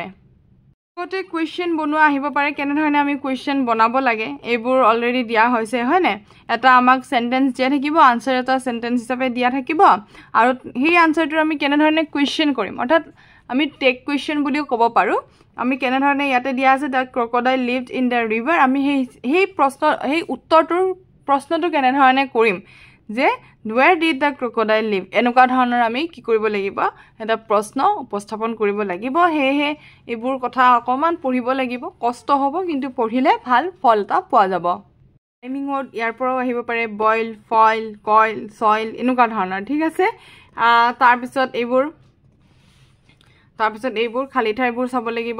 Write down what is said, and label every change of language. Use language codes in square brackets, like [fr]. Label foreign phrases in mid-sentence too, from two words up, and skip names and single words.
[as] আগতে কুৱেশ্যন বনোৱা আহিব পাৰে, কেনেধৰণে আমি কুৱেশ্যন বনাব লাগে এইবোৰ অলৰেডি দিয়া হৈছে হয়নে? এটা আমাক চেণ্টেঞ্চ দিয়া থাকিব, আনচাৰ এটা চেণ্টেঞ্চ হিচাপে দিয়া থাকিব, আৰু সেই আনচাৰটো আমি কেনেধৰণে কুৱেশ্যন কৰিম, অৰ্থাৎ আমি [en] take question [as] বুলিও ক'ব পাৰোঁ. আমি কেনেধৰণে ইয়াতে দিয়া আছে [en] the crocodile lived in the river, [as] আমি সেই উত্তৰটোৰ প্ৰশ্নটো কেনেধৰণে কৰিম যে [en] where did the crocodile live, [as] এনেকুৱা ধৰণৰ আমি কি কৰিব লাগিব, এটা প্ৰশ্ন উপস্থাপন কৰিব লাগিব. সেয়েহে এইবোৰ কথা অকণমান পঢ়িব লাগিব, কষ্ট হ'ব কিন্তু পঢ়িলে ভাল ফল এটা পোৱা যাব. [en] rhyming word [as] ইয়াৰ পৰাও আহিব পাৰে, [en] boil, foil, coil, soil, [as] এনেকুৱা ধৰণৰ. ঠিক আছে, তাৰপিছত এইবোৰ খালী ঠাইবোৰ চাব লাগিব.